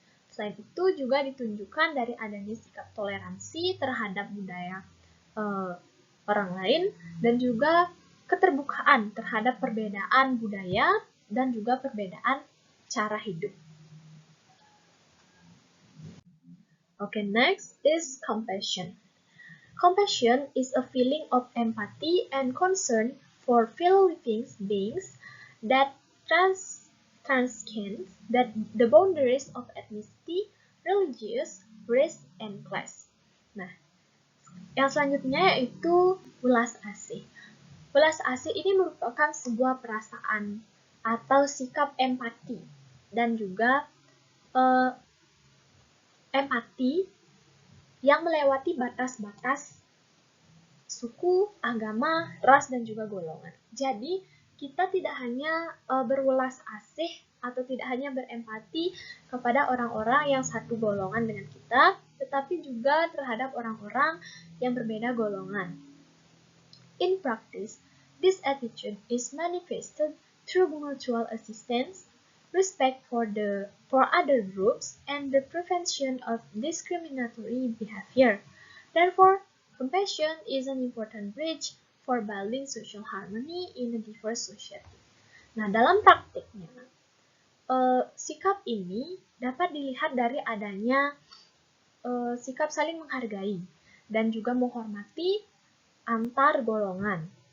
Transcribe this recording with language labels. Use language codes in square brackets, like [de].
[id] Selain itu juga ditunjukkan dari adanya sikap toleransi terhadap budaya orang lain dan juga keterbukaan terhadap perbedaan budaya dan juga perbedaan cara hidup. [en] Okay, next is compassion. Compassion is a feeling of empathy and concern for fellow living beings that transcends the boundaries of ethnicity, religious, race, and class. [id] Nah, yang selanjutnya yaitu welas asih. Welas asih ini merupakan sebuah perasaan atau sikap empati dan juga empati yang melewati batas-batas suku, agama, ras, dan juga golongan. Jadi, kita tidak hanya berwelas asih atau tidak hanya berempati kepada orang-orang yang satu golongan dengan kita, tetapi juga terhadap orang-orang yang berbeda golongan. [en] In practice, this attitude is manifested through mutual assistance, respect for other groups, and the prevention of discriminatory behavior. Therefore, compassion is an important bridge for building social harmony in a diverse society. [id] Nah, dalam praktiknya, sikap ini dapat dilihat dari adanya sikap saling menghargai dan juga menghormati antar golongan.